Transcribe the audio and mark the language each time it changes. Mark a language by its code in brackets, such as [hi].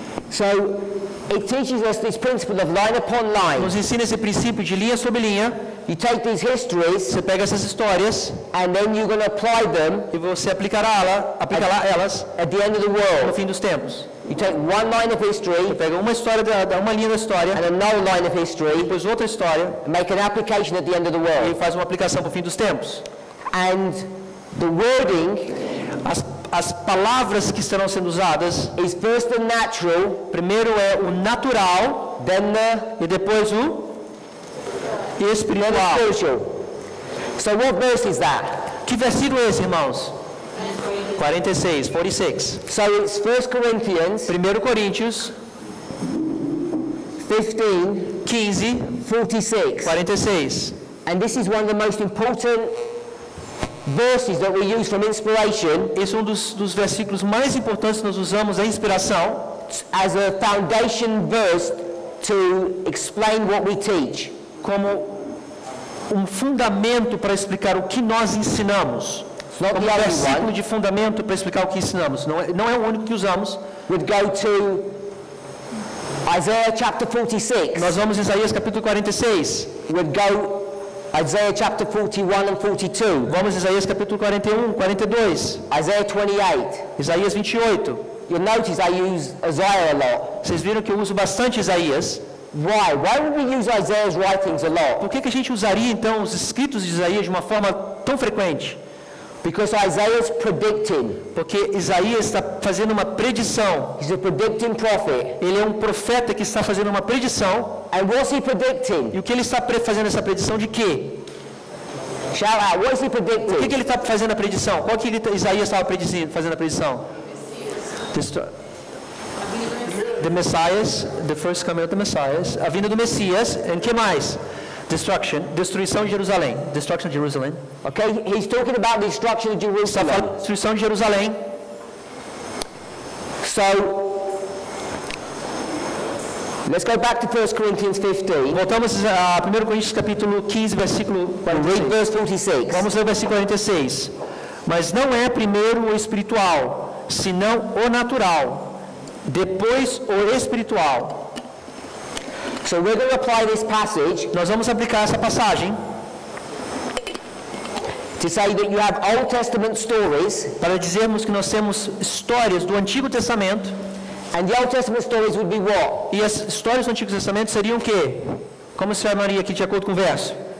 [en] So it teaches us this principle of line upon line. [pt] Nos ensina esse princípio de linha sobre linha. [en] You take these histories [pt] Você pega essas histórias [en] and then you're going to apply them [pt] e você aplicará elas [en] at the end of the [pt] no [en] world. [pt] fim dos tempos. [en] You take one line of history [pt] Você pega uma história, uma linha da história, [en] and another line of history, [pt] depois outra história, [en] and make an application at the end of the [pt] e [en] world. [pt] faz uma aplicação para o fim dos tempos. [en] And the wording [pt] As palavras que estarão sendo usadas, [en] is first the natural, [pt] primeiro é o natural, [en] then [pt] e depois o [en] the [pt] espiritual. [en] spiritual. So what verse is that? [pt] Que versículo é esse, irmãos? [en] 46. So it's 1 Corinthians [pt] 1 Coríntios [en] 15, 46. [pt] 46. [en] And this is one of the most important verses that we use from inspiration [pt] Esse é um dos versículos mais importantes que nós usamos da inspiração [en] as a foundation verse to explain what we teach. [pt] como um fundamento para explicar o que nós ensinamos. [en] Not [pt] Como [en] the [pt] um [en] only [pt] versículo [en] one. [pt] de fundamento para explicar o que ensinamos. Não é o único que usamos. [en] We'd go to Isaiah chapter 46. [pt] Nós vamos em Isaías capítulo 46. [en] We'd go Isaiah chapter 41 and 42. [pt] Vamos em Isaías capítulo 41, 42. [en] Isaiah 28. [pt] Isaías 28. [en] You'll notice I use Isaiah a lot. [pt] Vocês viram que eu uso bastante Isaías. [en] Why? Why would we use Isaiah's writings a lot? [pt] Por que a gente usaria então os escritos de Isaías de uma forma tão frequente? [en] Because Isaiah's predicting. [pt] Porque Isaías está fazendo uma predição. [en] He's a predicting prophet. [pt] Ele é um profeta que está fazendo uma predição. [en] And what's he predicting? [pt] E o que ele está fazendo essa predição de quê? [en] Shout out. What is he [pt] O que [en] predicting? [pt] ele está fazendo a predição? Qual que Isaías estava fazendo a predição? [en] The Messias, the first coming of the Messias, [pt] a vinda do Messias, e o que mais? Destruição de Jerusalém. [en] Destruction of Jerusalem. Okay, he's talking about the destruction of [pt] Está [en] Jerusalem. [pt] falando de destruição de Jerusalém. [en] So, let's go back to 1 Corinthians 15. [pt] Voltamos a 1 Coríntios capítulo 15, versículo [en] And read [pt] 46. [en] verse 46. [pt] Vamos ler o versículo 46. Mas não é primeiro o espiritual, senão o natural, depois o espiritual. [en] So we're going to apply this passage [pt] Nós vamos aplicar essa passagem [en] to say that you have Old Testament stories, [pt] para dizermos que nós temos histórias do Antigo Testamento, [en] and the Old Testament stories would be what? [pt] e as histórias do Antigo Testamento seriam o quê? Como se chamaria aqui de acordo com o verso?